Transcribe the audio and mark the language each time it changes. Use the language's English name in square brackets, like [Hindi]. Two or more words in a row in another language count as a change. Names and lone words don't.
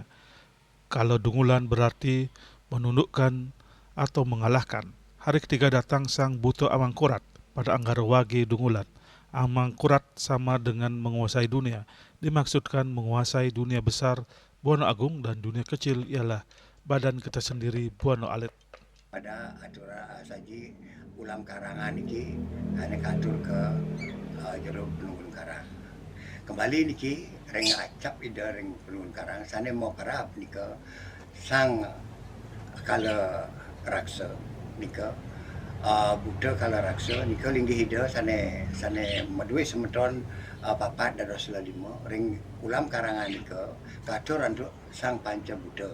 [Indonesian] Kalau Dungulan berarti menundukkan atau mengalahkan. Hari ketiga datang Sang Buta Amangkurat pada Anggara Wage Dungulan. Amangkurat sama dengan menguasai dunia, dimaksudkan menguasai dunia besar Buana Agung dan dunia kecil ialah badan kita sendiri Buana Alit. Pada aturan saji [Balinese] ulam karangan niki [Indonesian] hanya katur ke jero penunggun karang. [Balinese] Kembali niki reng acap ida reng penunggun karang sana mau parap nika Sang Kala Raksa nika Buddha Kala Raksa nika linggih ida sana madue semeton papat dados lima ring ulam karangan nika katur untuk Sang Panca Buddha.